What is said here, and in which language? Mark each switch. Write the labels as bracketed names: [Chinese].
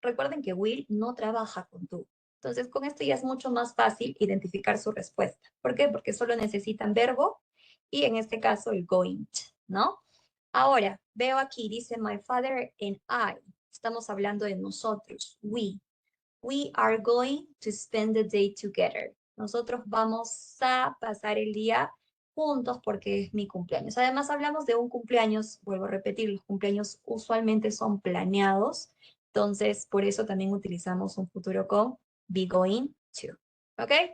[Spanish] Recuerden que will no trabaja con tú. Entonces, con esto ya es mucho más fácil identificar su respuesta. ¿Por qué? Porque solo necesitan verbo y en este caso el going, ¿no? Ahora, veo aquí, dice [English] my father and I. [Spanish] Estamos hablando de nosotros, we. [English] We are going to spend the day together. [Spanish] Nosotros vamos a pasar el día juntos porque es mi cumpleaños. Además, hablamos de un cumpleaños, vuelvo a repetir, los cumpleaños usualmente son planeados. Entonces, por eso también utilizamos un futuro con be going to. ¿Ok?